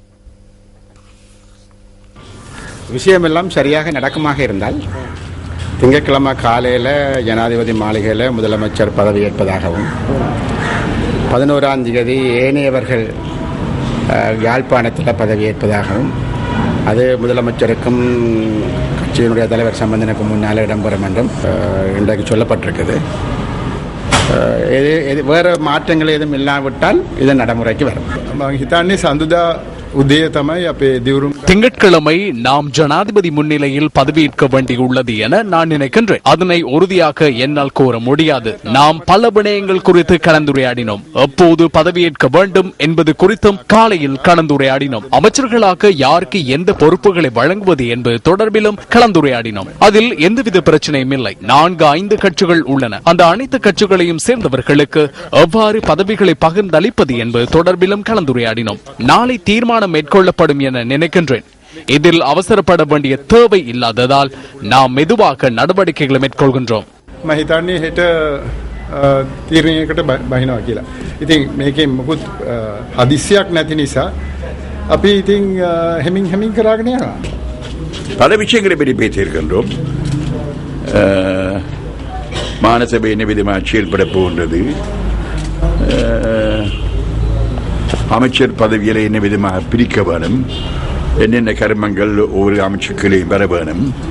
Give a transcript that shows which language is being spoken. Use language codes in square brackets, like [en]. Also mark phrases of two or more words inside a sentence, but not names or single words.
[ta] விஷயமெல்லாம் சரியாக நடக்குமாக இருந்தால் திங்கட்கிழமை காலையில் ஜனாதிபதி மாளிகையில் முதலமைச்சர் பதவியேற்பதாகவும் 11ஆம் தேதி ஏனையவர்கள் யாழ்ப்பாணத்தில் பதவியேற்பதாகவும் அது முதலமைச்சருக்கும் கட்சியினுடைய தலைவர் சம்பந்தனுக்கும் முன்னால் இடம்பெறும் என்றும் இன்றைக்கு சொல்லப்பட்டிருக்குது. வேறு மாற்றங்கள் எதுவும் இல்லாவிட்டால் இது நடைமுறைக்கு வரும். [si] හිතන්නේ සඳුදා උදේ තමයි අපේ දිවුරුම් [ta] திங்கட்கிழமை நாம் ஜனாதிபதி முன்னிலையில் பதவியேற்க வேண்டியுள்ளது என நான் நினைக்கின்றேன். அதனை உறுதியாக என்னால் கூற முடியாது. நாம் பல விடயங்கள் குறித்து கலந்துரையாடினோம். எப்போது பதவியேற்க வேண்டும் என்பது குறித்தும் காலையில் கலந்துரையாடினோம். அமைச்சர்களாக யாருக்கு எந்த பொறுப்புகளை வழங்குவது என்பது தொடர்பிலும் கலந்துரையாடினோம். அதில் எந்தவித பிரச்சனையும் இல்லை. 4-5 கட்சிகள் உள்ளன. அந்த அனைத்து கட்சிகளையும் சேர்ந்தவர்களுக்கு எவ்வாறு பதவிகளை பகிர்ந்தளிப்பது என்பது தொடர்பிலும் கலந்துரையாடினோம். நாளை தீர்மானம் மேற்கொள்ளப்படும் என நினைக்கின்றேன். இதில் அவசரப்பட வேண்டிய தேவை இல்லாததால் நாம் மெதுவாக நடவடிக்கைகளை மேற்கொள்கின்றோம். [si] මම හිතන්නේ හෙට තීරණයකට බහිනවා කියලා. ඉතින් මේකේ මොකුත් හදිස්සියක් නැති නිසා අපි ඉතින් හැමින් කරාගෙන යනවා. [ta] பல விஷயங்களை பற்றி பேசியிருக்கின்றோம். மாநசபை என்ன விதமாக செயல்பட போகின்றது, அமைச்சர் பதவிகளை என்ன விதமாக பிரிக்க வேணும், என்னென்ன கர்மங்கள் ஒவ்வொரு அமைச்சர்களையும் வர வேணும்,